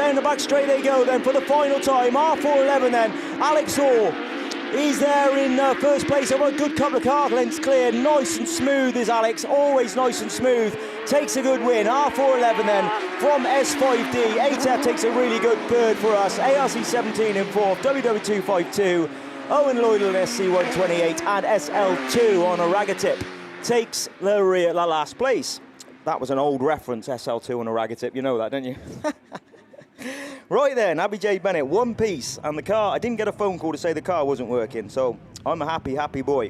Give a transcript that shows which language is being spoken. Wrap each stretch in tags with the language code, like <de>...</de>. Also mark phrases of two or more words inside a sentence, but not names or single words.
<en>Down the back straight they go then for the final time, R411 then, Alex Hall He's there in first place over a good couple of car lengths clear. Nice and smooth is Alex, always nice and smooth. Takes a good win. R411 then from S5D. 8F takes a really good third for us. ARC17 in fourth. WW252. Owen Lloyd on SC128 and SL2 on a Ragatip takes the last place. That was an old reference, SL2 on a Ragatip. You know that, don't you? Right then, Abby J. Bennett, one piece, and the car, I didn't get a phone call to say the car wasn't working, so I'm a happy boy.</en>